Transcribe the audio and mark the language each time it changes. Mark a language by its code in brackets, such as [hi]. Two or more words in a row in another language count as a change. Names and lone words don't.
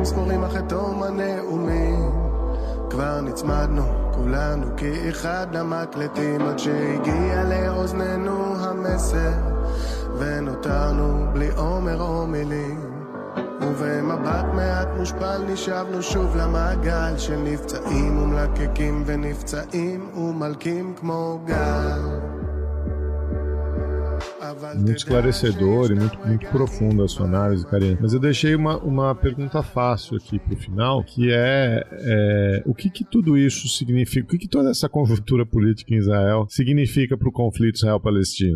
[he] ספורים אחרי תום הנאומים כבר נצמדנו כולנו כאחד למקלטים עד שהגיע לאוזננו המסר ונותרנו בלי אומר או מילים, ובמבט מעט מושפל נשאבנו שוב למעגל של נפצעים ומלקקים ונפצעים ומלקים כמו גל. [pt] Muito esclarecedor e muito profunda a sua análise, Karina. Mas eu deixei uma pergunta fácil aqui pro final, que é o que tudo isso significa, o que toda essa conjuntura política em Israel significa pro conflito Israel-Palestina?